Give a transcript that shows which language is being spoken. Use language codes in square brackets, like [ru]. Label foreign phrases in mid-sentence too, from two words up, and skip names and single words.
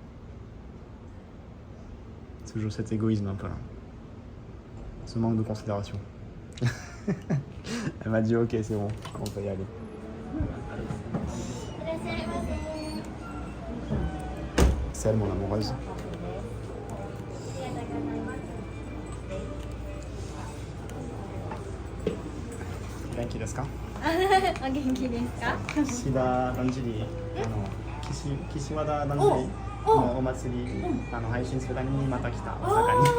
[fr] C'est toujours cet égoïsme un peu là. Ce manque de considération. Elle m'a dit ok c'est bon, on peut y aller. C'est elle mon amoureuse. [ja] 元気ですか? お元気ですか？岸田だんじり、岸和田だんじりのお祭り、配信するためにまた来た大阪に。